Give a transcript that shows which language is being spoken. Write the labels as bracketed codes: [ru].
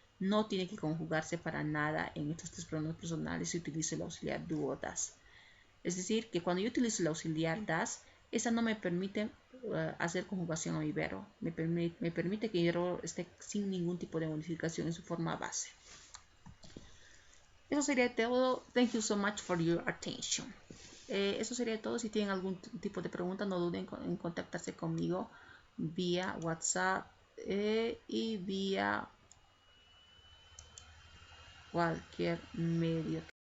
[es] No tiene que conjugarse para nada en estos tres pronombres personales si utilizo el auxiliar do o das. Es decir, que cuando yo utilizo el auxiliar das, esa no me permite hacer conjugación a mi verbo. Me permite que mi verbo esté sin ningún tipo de modificación en su forma base. Eso sería todo. [en] Thank you so much for your attention. [es] Eso sería todo. Si tienen algún tipo de pregunta, no duden en contactarse conmigo vía WhatsApp y vía cualquier medio